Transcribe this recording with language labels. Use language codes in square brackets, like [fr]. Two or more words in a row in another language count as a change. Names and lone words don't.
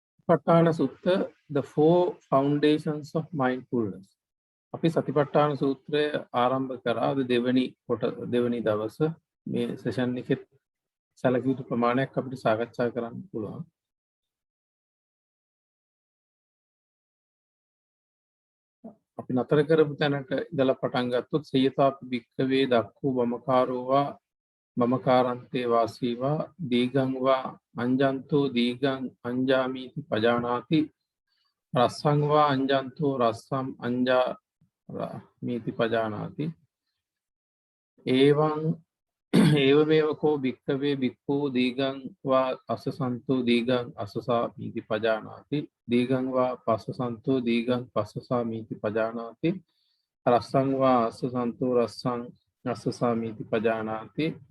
[en] Satipatthana Sutta, the four foundations of mindfulness. [si] අපි සතිපට්ඨාන සූත්‍රය ආරම්භ කරා දෙවැනි දවස මේ සෙෂන් එකෙත් සැලකිය යුතු ප්‍රමාණයක් අපිට සාකච්ඡා කරන්න පුළුවන්. අපි නතර කරපු තැනට ඉඳලා පටන් ගත්තොත් [pi] සේයතාපි භික්ඛවේ දක්ඛෝ බමකාරෝවා බමකාරන්තේ වාසීවා දීගං වා අංජන්තෝ දීගං අංජාමීති පජානාති රස්සං වා අංජන්තෝ රස්සම් අංජා मीति पजानाति एवं एवमेव को भिक्खवे भिक्खु दीगं वा अससंतो दीगं अससा मीति पजानाति दीगं वा पससंतो दीगं पससा मीति पजानाति रसं वा अससंतो रसं अससा मीति पजानाति